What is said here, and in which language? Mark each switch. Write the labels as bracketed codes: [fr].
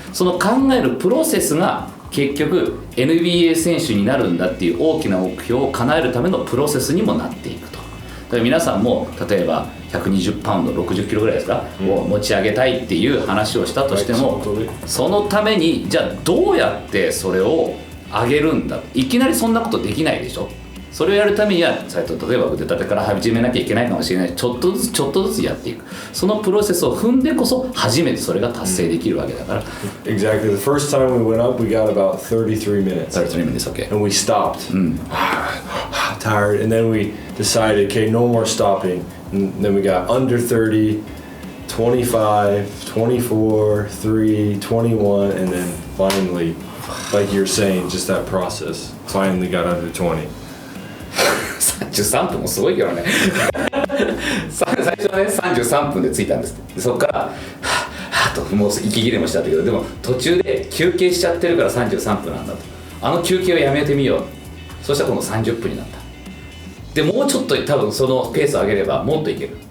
[ja] その考えるプロセスが結局 NBA 選手になるんだっていう大きな目標を叶えるためのプロセスにもなっていくと。だから皆さんも例えば120パウンド60キロぐらいですか、を持ち上げたいっていう話をしたとしても、そのためにじゃあどうやってそれを上げるんだ。いきなりそんなことできないでしょ。それをやるためには例えば腕立てから始めなきゃいけないかもしれない。ちょっとずつやっていく。そのプロセスを踏んでこそ初めてそれが達成できるわけだから。 [en] Exactly. The first time we went up, we got about 33 minutes. 33 minutes, okay. And we stopped. Tired. And then we decided, okay, no more stopping. And then we got under 30, 25, 24, 3, 21, and then finally, like you're saying, just that process, finally got under 20. [ja] 33分もすごいけどね最初はね33分で着いたんですって。でそこからはぁともう息切れもしたんだけど、でも途中で休憩しちゃってるから33分なんだと。あの休憩をやめてみよう。そしたら今度30分になった。でもうちょっと多分そのペースを上げればもっといける。